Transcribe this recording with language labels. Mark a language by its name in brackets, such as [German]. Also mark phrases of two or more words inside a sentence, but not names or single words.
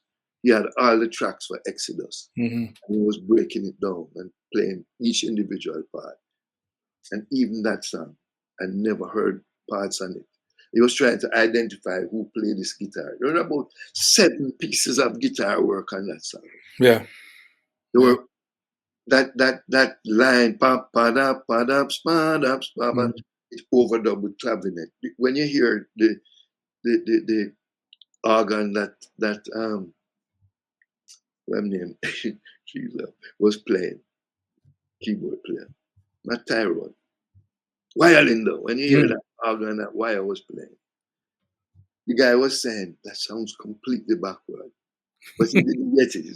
[English] He had all the tracks for Exodus. And he was breaking it down and playing each individual part. And even that song, I never heard parts on it. He was trying to identify who played this guitar. There were about 7 pieces of guitar work on that song. Yeah. There were that line, pa pa da pa da pa da pa da, it's overdubbed with clavinet. When you hear the organ that what name Jesus was playing, keyboard player, not Tyrone. Violin though, when you hear that organ that wire was playing, the guy was saying that sounds completely backward, but he didn't get it.